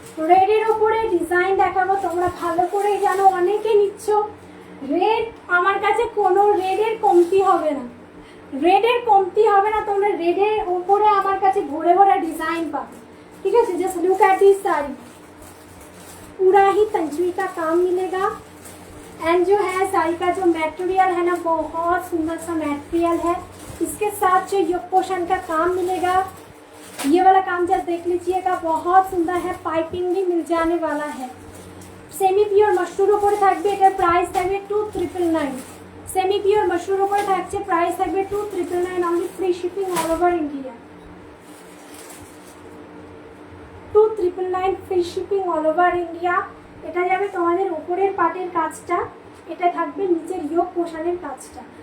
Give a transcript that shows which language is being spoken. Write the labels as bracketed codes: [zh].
[bn] রেডের ওপরে ডিজাইন দেখাবো, তোমরা ভালো করেই জানো, অনেকে নিচ্ছ রেড। আমার কাছে কোনো রেডের কমতি হবে না, রেডের কমতি হবে না। তোমরা রেডের ওপরে আমার কাছে ভরে ভরে ডিজাइन पाবে, [hi] ठीक है। [en] just look at this [hi] sari, पूरा ही तंचुई का काम मिलेगा। एंड जो है साड़ी का जो मटेरियल है ना बहुत सुंदर सा मटेरियल है। इसके साथ जो योक पोर्शन का काम मिलेगा, ये वाला काम जस्ट देख लीजिएगा, बहुत सुंदर है। पाइपिंग भी मिल जाने वाला है। [bn] सेमी पियोर मशरूर ऊपर থাকবে, এটার প্রাইস থাকবে 2999। সেমি পিওর মশরুর উপরে থাকছে, প্রাইস থাকবে 2999 only, [en] Free shipping all over India. [bn] 2999 [en] Free shipping all over India. [bn] এটা যাবে তোমাদের উপরের পাটের কাজটা, এটা থাকবে নিচের ইয়োক পোশানের কাজটা।